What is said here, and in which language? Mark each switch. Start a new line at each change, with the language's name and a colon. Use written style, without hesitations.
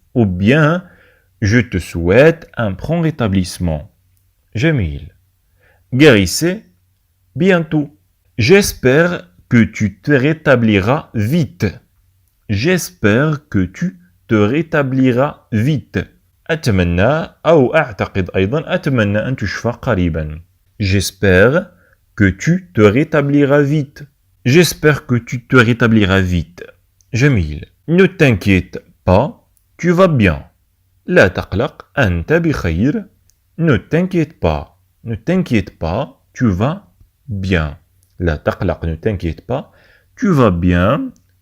French: Ou bien je te souhaite un prompt rétablissement. جميل. Guérissez bientôt. J'espère que tu te rétabliras vite. J'espère que tu te rétabliras vite.
Arabic: أتمنى أو أعتقد أيضا أتمنى أن تشفى قريبا.
French: J'espère que tu te rétabliras vite. J'espère que tu te rétabliras vite.
Arabic: جميل.
French: Ne t'inquiète pas, tu vas bien.
Arabic: لا تقلق, أنت بخير.
French: Ne t'inquiète pas. Ne t'inquiète pas, tu vas bien.
Arabic: لا تقلق,
French: ne t'inquiète pas, tu vas bien.